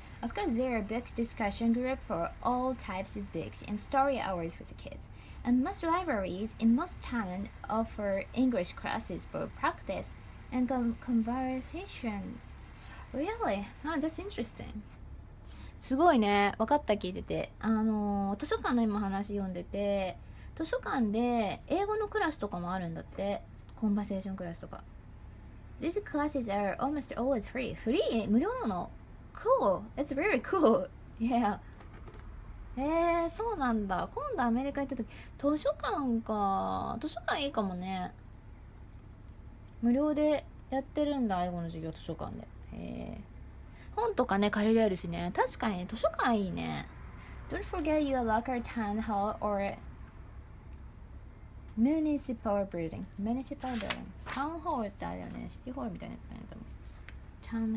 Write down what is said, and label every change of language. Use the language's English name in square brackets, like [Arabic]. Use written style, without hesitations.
[English] Of course, there are books discussion group for all types of books and story hours with the kids. And most libraries in most towns offer English classes for practice and conversation. Really? Oh, that's interesting. [Japanese] すごいね。分かった、聞いてて。図書館の今話読んでて、図書館で英語のクラスとかもあるんだって。コンバセーションクラスとか。 [English] These classes are almost always free. [Japanese] フリー？無料なの？ [English] Cool. It's very cool. Yeah. [Japanese] そうなんだ。今度アメリカ行った時、図書館か。図書館いいかもね。無料でやってるんだ、英語の授業図書館で。本とかね、借りれるしね。確かに図書館いいね。 [English] Don't forget your local town hall or municipal building. [Japanese] タウンホールってあれよね。シティホールみたいなやつだね、多分。